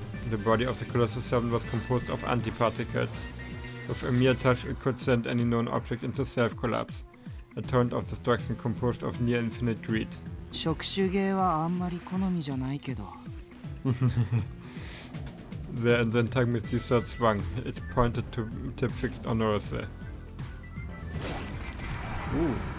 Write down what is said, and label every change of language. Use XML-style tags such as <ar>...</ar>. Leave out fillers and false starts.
<en>The body of the Colossal Serpent was composed of antiparticles. With a mere touch, it could send any known object into self-collapse. A torrent of destruction composed of near-infinite greed.</en> <ja>触手芸はあんまり好みじゃないけど。</ja> <en>There and then Takumi's sword swung, its pointed tip fixed on Norose. Ooh.</en>